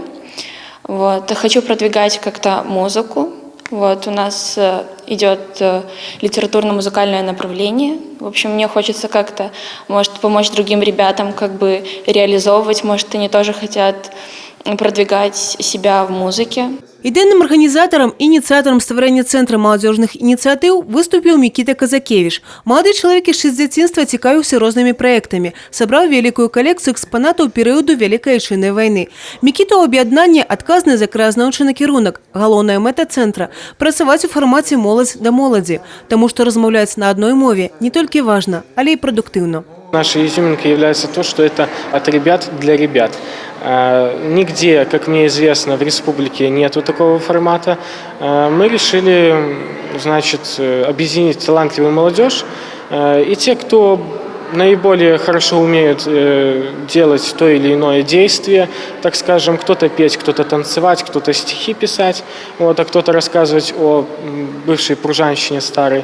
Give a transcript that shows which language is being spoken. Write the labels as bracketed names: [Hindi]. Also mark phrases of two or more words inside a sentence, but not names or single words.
[Russian] Хочу продвигать как-то музыку. У нас идет литературно-музыкальное направление. В общем, мне хочется как-то, может, помочь другим ребятам реализовывать. Может, они тоже хотят продвигать себя в музыке. [Belarusian] Ідейным арганізатарам і ініцыятарам стварэння цэнтра маладзёжных ініцыятыў выступіў Мікіта Казакевіч. Малады чалавек яшчэ з дзяцінства цікавіўся рознымі праектамі, сабраў вялікую калекцыю экспанатаў перыяду Вялікай Айчыннай вайны. Мікіта ў аб'яднанні адказны за краязнаўчы накірунак. Галоўная мэта цэнтра – працаваць у фармаце моладзь да моладзі, таму што размаўляць на адной мове не толькі важна, але і прадуктыўна. [Russian] Нашей изюминкой является то, что это от ребят для ребят. Нигде, как мне известно, в республике нету такого формата. Мы решили, объединить талантливую молодежь и те, кто наиболее хорошо умеют делать то или иное действие, так скажем, кто-то петь, кто-то танцевать, кто-то стихи писать, а кто-то рассказывать о бывшей пружанщине старой.